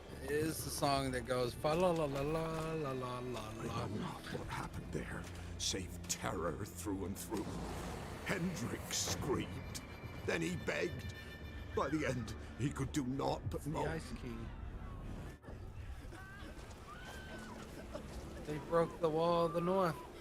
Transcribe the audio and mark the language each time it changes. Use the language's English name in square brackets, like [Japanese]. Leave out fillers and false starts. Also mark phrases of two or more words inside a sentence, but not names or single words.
[English] is the song that goes fa la la la la la la la I la. know not what happened there, save terror through and through. Hendrik screamed. Then he begged. By the end, he could do naught but The moan. Ice King. They broke the wall of the north.